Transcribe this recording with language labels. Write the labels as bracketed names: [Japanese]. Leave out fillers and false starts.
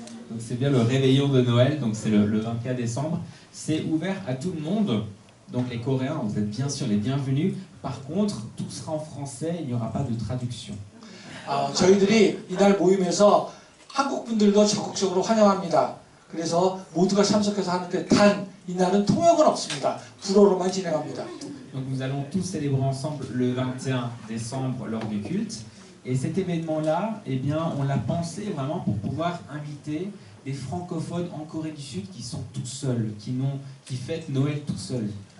[French] Donc c'est bien le réveillon de Noël, donc c'est le 24 décembre. C'est ouvert à tout le monde. Donc les Coréens, vous êtes bien sûr les bienvenus. Par contre, tout sera en français, il n'y aura pas de traduction. [Korean] 저희들이 이날 모임에서 한국 분들도 적극적으로 환영합니다. 그래서 모두가 참석해서 하는데 단 이날은 통역은 없습니다. 불어로만 진행합니다. [French] Donc nous allons tous célébrer ensemble le 21 décembre lors du culte. Et cet événement-là, eh bien, on l'a pensé vraiment pour pouvoir inviter des francophones en Corée du Sud qui sont tout seuls, qui fêtent Noël tout seuls.